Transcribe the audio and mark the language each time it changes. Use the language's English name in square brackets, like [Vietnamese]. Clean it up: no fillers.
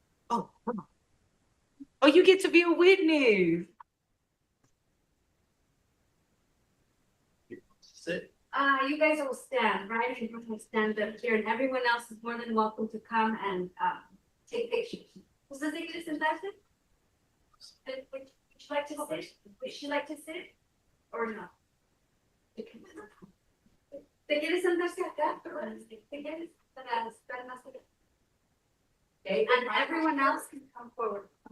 [English] Oh, oh, you get to be a witness. You guys will stand, right? You can stand up here, and everyone else is more than welcome to come and take pictures. [Spanish] ¿Usted se quiere sentarse? [English] Would you like to sit? Would you like to sit? Or no? [Spanish] ¿Te quieres sentarse acá? ¿Te quieres para estar más acá? [English] Okay, and everyone else can come forward.